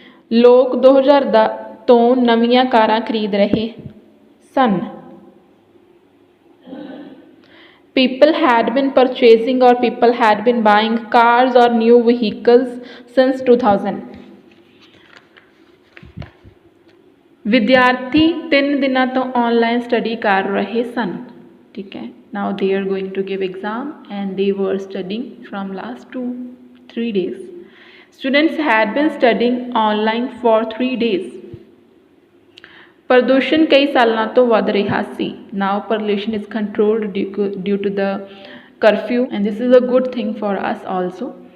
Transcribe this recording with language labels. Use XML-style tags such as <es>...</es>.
<pa>ਲੋਕ 2010 ਤੋਂ ਨਵੀਆਂ ਕਾਰਾਂ ਖਰੀਦ ਰਹੇ ਸਨ.</pa> <en>People had been purchasing or people had been buying cars or new vehicles since 2000.</en> <pa>ਵਿਦਿਆਰਥੀ 3 ਦਿਨਾਂ ਤੋਂ ਆਨਲਾਈਨ ਸਟੱਡੀ ਕਰ ਰਹੇ ਸਨ. ਠੀਕ ਹੈ.</pa> <en>Now they are going to give exam and they were studying from last 2-3 days. Students had been studying online for 3 days.</en> <pa>ਪ੍ਰਦੂਸ਼ਣ ਕਈ ਸਾਲਾਂ ਤੋਂ ਵੱਧ ਰਿਹਾ ਸੀ.</pa> <en>Now pollution is controlled due to the curfew, and this is a good thing for us also.</en>